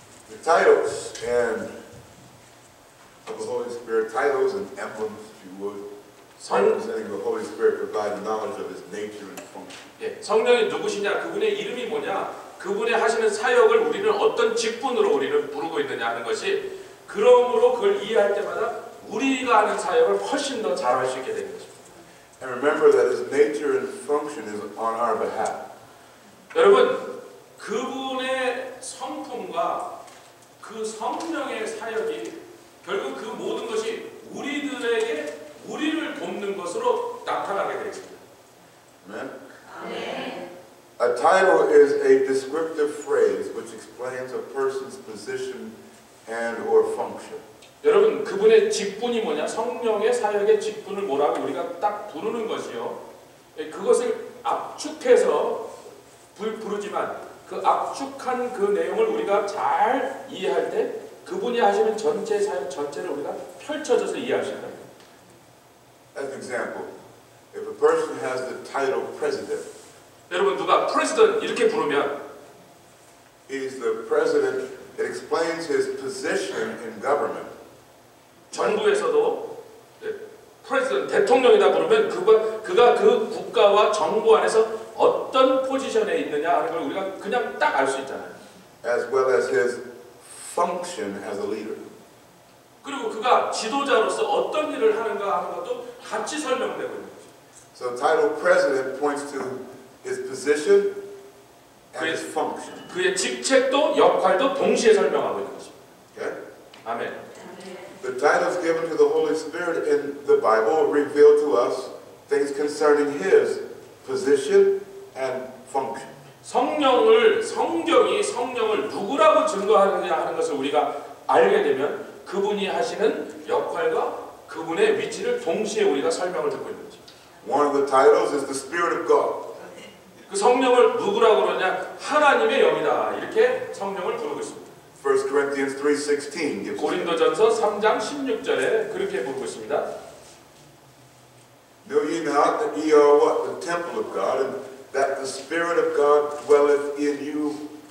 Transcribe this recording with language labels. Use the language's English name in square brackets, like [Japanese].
[English] The titles and of the Holy Spirit, titles and emblems, if you would, representing the Holy Spirit, provide knowledge of His nature and function. [Korean] 예, 성령이 누구시냐, 그분의 이름이 뭐냐, 그분의 하시는 사역을 우리는 어떤 직분으로 우리는 부르고 있느냐 하는 것이 그러므로 그걸 이해할 때마다 우리가 하는 사역을 훨씬 더 잘할 수 있게 되는 것입니다. [English] And remember that His nature and function is on our behalf. [Korean] 여러분, 그분의 성품과 그 성령의 사역이 결국 그 모든 것이 우리들에게 우리를 돕는 것으로 나타나게 되어 있습니다. [English] Amen. A title is a descriptive phrase which explains a person's position and or function. [Korean] 여러분, 그분의 직분이 뭐냐? 성령의 사역의 직분을 뭐라고 우리가 딱 부르는 것이요. 그것을 압축해서 부르지만 그 압축한 그 내용을 우리가 잘 이해할 때 그분이 하시는 전체 사역 전체를 우리가 펼쳐져서 이해할 수 있다. [English] As an example, if a person has the title president, [Korean] 여러분 누가 president 이렇게 부르면 [English] he's the president. It explains his position in government. [Korean] 정부에서도 president 대통령이다 부르면 그가 그 국가와 정부 안에서 어떤 포지션에 있느냐 하는 걸 우리가 그냥 딱 알 수 있잖아요. [English] As well as his function as a leader. [Korean] 그리고 그가 지도자로서 어떤 일을 하는가 하는 것도 같이 설명되고 있는 거죠. [English] So title president points to his position and his function. [Korean] 그의 직책도 역할도 동시에 설명하고 있는 것입니다. [English] Okay? [Korean] 아멘. [English] The titles given to the Holy Spirit in the Bible reveal to us things concerning his position and function. [Korean] 성경이 성령을 누구라고 증거하느냐 하는 것을 우리가 알게 되면 그분이 하시는 역할과 그분의 위치를 동시에 우리가 설명을 듣고 있는 거죠. [English] One of the titles is the Spirit of God. [Korean] 그 성령을 누구라고 그러냐? 하나님의 영이다. 이렇게 성령을 부르고 있습니다. [English] 1 Corinthians 3:16 gives us [Korean] 고린도전서 3장 16절에 그렇게 부르고 있습니다. [English] Know ye not that ye are what? The temple of God, and that the Spirit of God dwelleth in you?